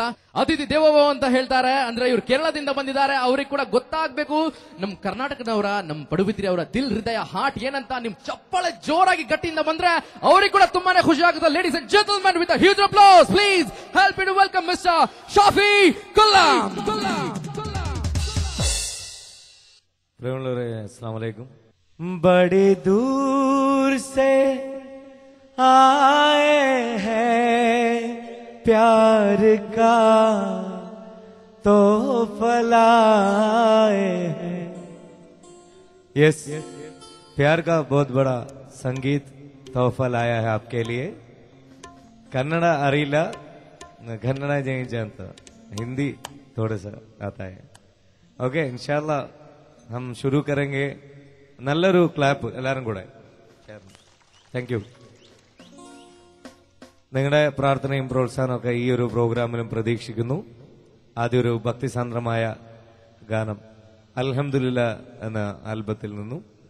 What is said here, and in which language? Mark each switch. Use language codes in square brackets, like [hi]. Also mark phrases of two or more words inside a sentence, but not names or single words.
[kn] ಅತಿಥಿ ದೇವೋಭವ ಅಂತ ಹೇಳ್ತಾರೆ, ಅಂದ್ರೆ ಇವರು ಕೇರಳದಿಂದ ಬಂದಿದ್ದಾರೆ. ಅವ್ರಿಗೆ ಕೂಡ ಗೊತ್ತಾಗ್ಬೇಕು ನಮ್ ಕರ್ನಾಟಕದವರ, ನಮ್ ಪಡುಬಿದ್ರಿ ಅವರ ದಿಲ್, ಹೃದಯ, ಹಾರ್ಟ್ ಏನಂತ. ನಿಮ್ ಚಪ್ಪಳೆ ಜೋರಾಗಿ ಗಟ್ಟಿಯಿಂದ ಬಂದ್ರೆ ಅವ್ರಿಗೆ ಕೂಡ ತುಂಬಾನೇ ಖುಷಿ ಆಗುತ್ತೆ. [en] Ladies and gentlemen, with huge applause please help me to welcome Mister Shafi Gulam. [ar] السلام عليكم. [hi] बड़े दूर से आए हैं, प्यार का तोहफा लाए हैं। यस, प्यार का बहुत बड़ा संगीत तोहफा लाया है आपके लिए. [kn] ಕನ್ನಡ ಅರೀಲಾ, [hi] कन्नड़ नहीं जानता, हिंदी थोड़ा सा आता है. ओके, इंशाल्लाह हम शुरू करेंगे. [kn] ನಲ್ಲರೂ ಕ್ಲ್ಯಾಪ್ [ml] എല്ലാരും കൂടെ. [en] thank you. [ml] നിങ്ങളുടെ പ്രാർത്ഥനയും പ്രോത്സാഹനവും ഒക്കെ ഈ ഒരു പ്രോഗ്രാമിലും പ്രതീക്ഷിക്കുന്നു. ആദ്യ ഒരു ഭക്തിസാന്ദ്രമായ ഗാനം അൽഹംദുലില്ലാ എന്ന ആൽബത്തിൽ നിന്നും.